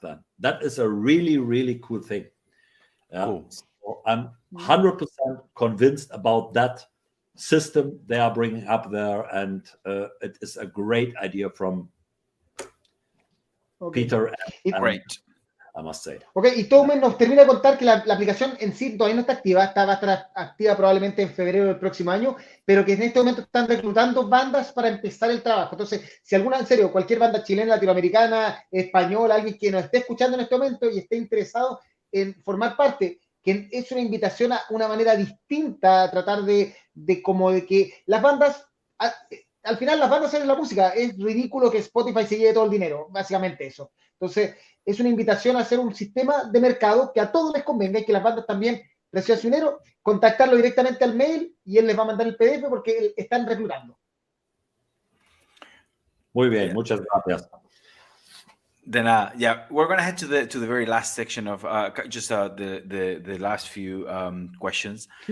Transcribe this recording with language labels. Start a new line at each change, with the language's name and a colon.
English: Then that is a really, really cool thing. Cool. So I'm 100% convinced about that system they are bringing up there, and it is a great idea from Peter. Great. I must say.
Spanish: Ok, y Thomen nos termina de contar que la aplicación en sí todavía no está activa, va a estar activa probablemente en febrero del próximo año, pero que en este momento están reclutando bandas para empezar el trabajo. Entonces, si alguna, en serio, cualquier banda chilena, latinoamericana, española, alguien que nos esté escuchando en este momento y esté interesado en formar parte, que es una invitación a una manera distinta a tratar de que las bandas, al final las bandas hacen la música, es ridículo que Spotify se lleve todo el dinero, básicamente eso. Entonces, es una invitación a hacer un sistema de mercado que a todos les convenga y que las bandas también reciban su dinero, contactarlo directamente al mail y él les va a mandar el PDF porque están reclutando. Muy bien, muchas gracias.
English: Then, we're gonna head to the very last section of the last few questions.